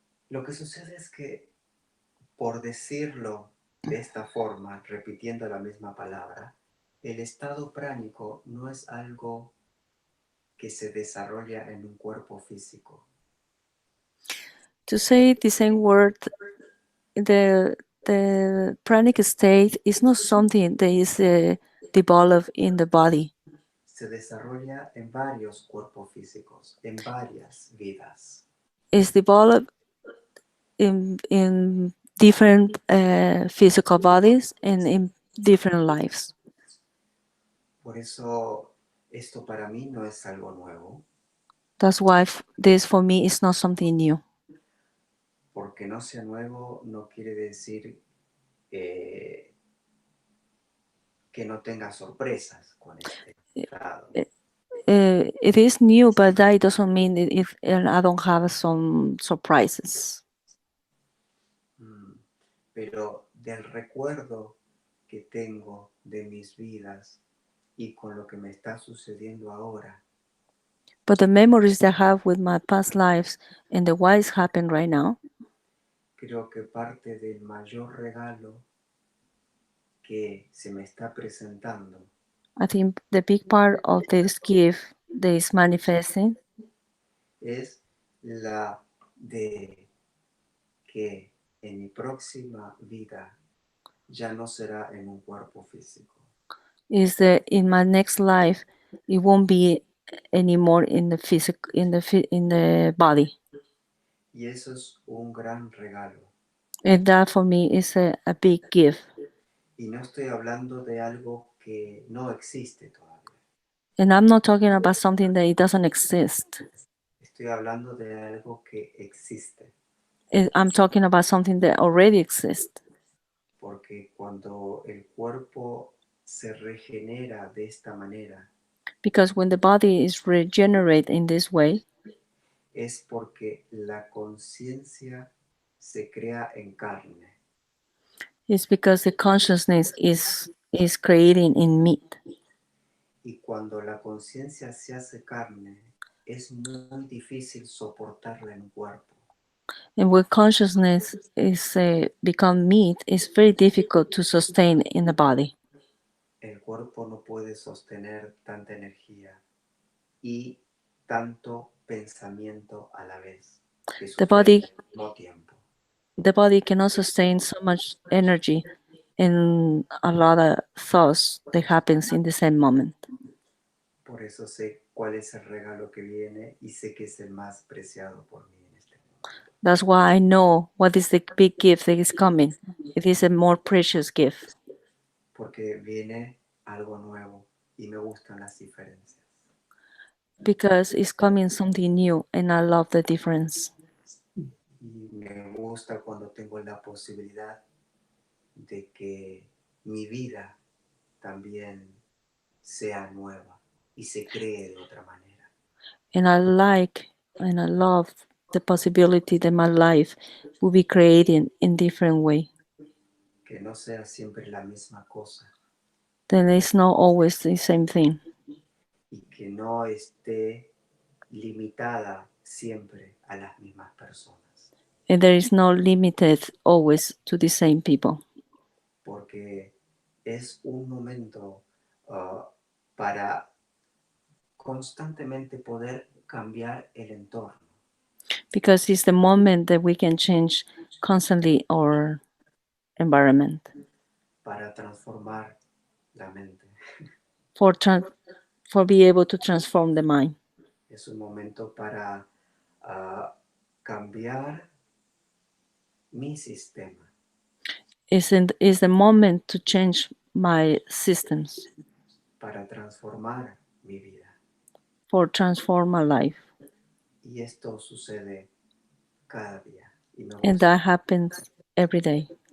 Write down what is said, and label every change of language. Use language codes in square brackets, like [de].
[es] Lo que sucede es que, por decirlo de esta forma, repitiendo la misma palabra, el estado pránico no es algo que se desarrolla en un cuerpo físico. [en] To say the same word, the pranic state is not something that is developed in the body. [es] Se desarrolla en varios cuerpos físicos, en varias vidas. [en] It's developed in different physical bodies and in different lives. [es] Por eso esto para mí no es algo nuevo, [en] That's why this for me is not something new. [es] porque no sea nuevo no quiere decir que no tenga sorpresas con este estado. [en] It is new, but that doesn't mean that if I don't have some surprises. [es] Pero del recuerdo que tengo de mis vidas y con lo que me está sucediendo ahora, [en] But the memories that I have with my past lives and the what is happening right now, [es] creo que parte del mayor regalo que se me está presentando [en] I think the big part of this gift that is manifesting [es] es la de que en mi próxima vida ya no será en un cuerpo físico. [en] is that in my next life it won't be anymore in the physical in the body, [es] Y eso es un gran regalo. [en] and that for me is a big gift. [es] Y no estoy hablando de algo que no existe todavía. [en] And I'm not talking about something that it doesn't exist. [es] Estoy hablando de algo que existe. [en] I'm talking about something that already exists. [es] Porque cuando el cuerpo se regenera de esta manera, [en] Because when the body is regenerated in this way, [es] es porque la conciencia se crea en carne. [en] it's because the consciousness is creating in meat. [es] Y cuando la conciencia se hace carne, es muy difícil soportarla en un cuerpo. [en] And when consciousness is become meat, it's very difficult to sustain in the body. [es] El cuerpo no puede sostener tanta energía y tanto pensamiento a la vez que [en] The [es] sucede [en] body, [es] al mismo tiempo. [en] the body cannot sustain so much energy and a lot of thoughts that happens in the same moment. [es] Por eso sé cuál es el regalo que viene y sé que es el más preciado por mí en este momento. [en] That's why I know what is the big gift that is coming. It is a more precious gift [es] Porque viene algo nuevo y me gustan las diferencias. [en] because it's coming something new, and I love the difference. [es] Y me gusta cuando tengo la posibilidad de que mi vida también sea nueva y se cree de otra manera. [en] And I like and I love the possibility that my life will be created in different way. [es] Que no sea siempre la misma cosa [en] Then it's not always the same thing. [es] y que no esté limitada siempre a las mismas personas. [en] And there is no limited always to the same people. [es] Porque es un momento para constantemente poder cambiar el entorno. [en] Because it's the moment that we can change constantly our environment [es] Para transformar la mente. [en] for be able to transform the mind. [es] Es un momento para cambiar mi sistema. [en] Is the moment to change my systems, [es] Para transformar mi vida. [en] for transform my life. [es] Y esto sucede cada día. Y me [en] And [es] gusta. [en] that happens every day.